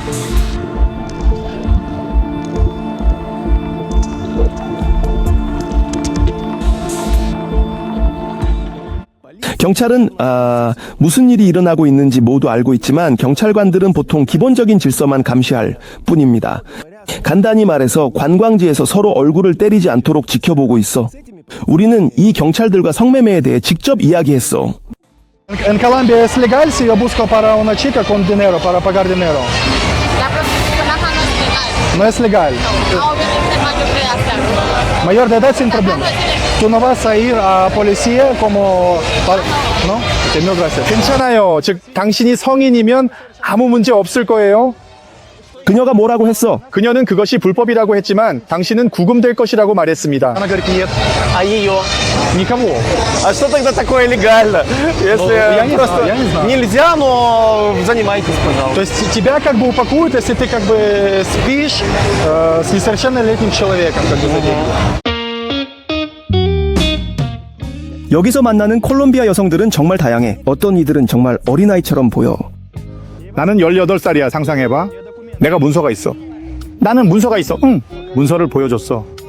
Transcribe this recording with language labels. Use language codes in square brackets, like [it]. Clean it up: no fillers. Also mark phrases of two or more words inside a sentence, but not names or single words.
[ko] 경찰은 무슨 일이 일어나고 있는지 모두 알고 있지만 경찰관들은 보통 기본적인 질서만 감시할 뿐입니다. 간단히 말해서 관광지에서 서로 얼굴을 때리지 않도록 지켜보고 있어. 우리는 이 경찰들과 성매매에 대해 직접 이야기했어. [es] En Colombia es legal si yo busco para una chica con dinero, para pagar dinero. La prostitución acá no es legal. No es legal. No, obviamente es mayor de edad. Mayor de edad sin problema. Tú no vas a ir a policía como... ¿No? Mil gracias. [ko] 괜찮아요. 즉 당신이 성인이면 아무 문제 없을 거예요. 그녀가 뭐라고 했어? 그녀는 그것이 불법이라고 했지만 당신은 구금될 것이라고 말했습니다. [ru] Она говорит, нет. А ее? Никого. А что тогда такое легально? Если я не просто знаю, я не знаю. нельзя, но занимайтесь, пожалуйста. То есть тебя как бы упакуют, если ты как бы спишь с несовершеннолетним человеком, как бы за деньги. [ko] 여기서 만나는 콜롬비아 여성들은 정말 다양해. 어떤 이들은 정말 어린아이처럼 보여. 나는 18살이야. 상상해봐. 내가 문서가 있어. 나는 문서가 있어. 응. 문서를 보여줬어.